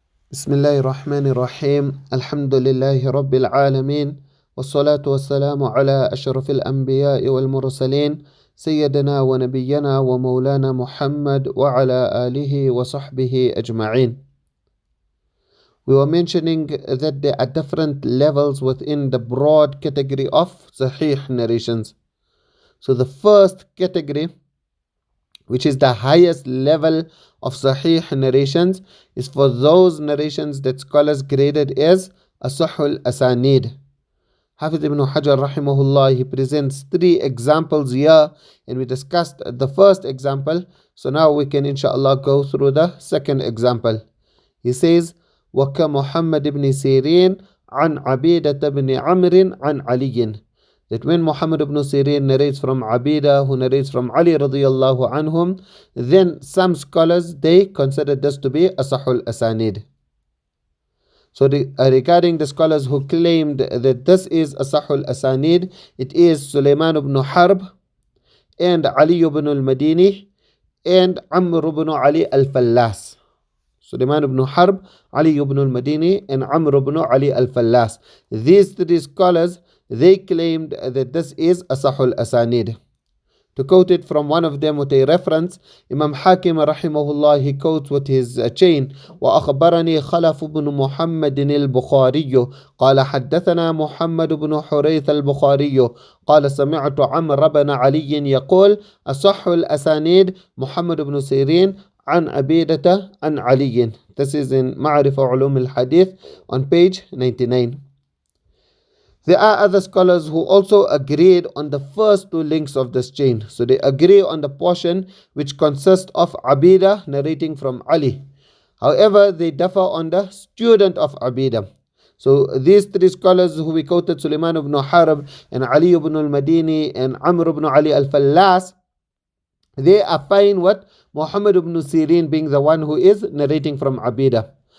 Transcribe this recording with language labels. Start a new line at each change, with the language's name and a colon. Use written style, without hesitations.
Arabic: بسم الله الرحمن الرحيم الحمد لله رب العالمين والصلاة والسلام على أشرف الأنبياء والمرسلين سيدنا ونبينا ومولانا محمد وعلى آله وصحبه أجمعين.
English: We were mentioning that there are different levels within the broad category of Sahih narrations. So the first category, which is the highest level of Sahih narrations, is for those narrations that scholars graded as Asahul Asanid. Hafiz ibn Hajar rahimahullah, he presents three examples here, and we discussed the first example. So now we can inshallah go through the second example. He says,
Arabic: وَكَمُحَمَّدْ ibn Sirin عن عبيدة بن عمرو عن علي.
English: That when Muhammad ibn Sirin narrates from Abida, who narrates from Ali radiyallahu anhum, then some scholars, they consider this to be Asahul Asanid. So regarding the scholars who claimed that this is Asahul Asanid, it is Sulaiman ibn Harb and Ali ibn al-Madini and Amr ibn Ali al-Fallas. Sulaiman ibn Harb, Ali ibn al-Madini and Amr ibn Ali al-Fallas. These three scholars, they claimed that this is Asahul Asanid. To quote it from one of them with a reference, Imam Hakim rahimahullah, he quotes with his chain,
Arabic: وأخبرني خلف بن محمد البخاري قال حدثنا محمد بن حريث البخاري قال سمعت عمرو بن علي يقول أصح الأسانيد محمد بن سيرين عن عبيدة عن علي.
English: This is in معرفة علوم الحديث on page 99. There are other scholars who also agreed on the first two links of this chain. So they agree on the portion which consists of Abida narrating from Ali. However, they differ on the student of Abida. So these three scholars who we quoted, Sulaiman ibn Harb and Ali ibn al-Madini and Amr ibn Ali al-Fallas, they are fine with Muhammad ibn Sirin being the one who is narrating from Abida.